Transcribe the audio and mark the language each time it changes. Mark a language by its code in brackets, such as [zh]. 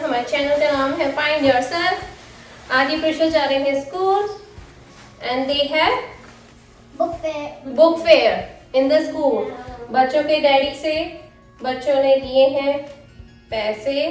[hi] हमारे channel का नाम है Find Yourself. [en] Adi, Prisha [hi] जा रहे हैं [en] school, and they have book fair in the school. [hi] बच्चों के डैडी से बच्चों ने दिए हैं पैसे.